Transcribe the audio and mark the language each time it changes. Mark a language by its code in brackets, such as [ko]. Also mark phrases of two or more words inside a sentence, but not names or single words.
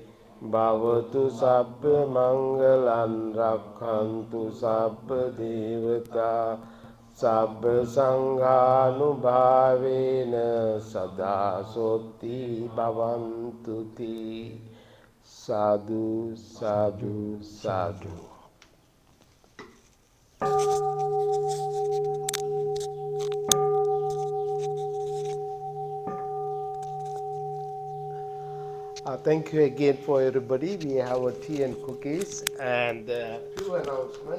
[pi] Bhavatu sabba mangalan rakhantu sabba devata sabba sanghanubhavena sada sotti bhavantu te. Sadhu, sadhu, sadhu. [en] Thank you again for everybody. We have a tea and cookies and few announcements.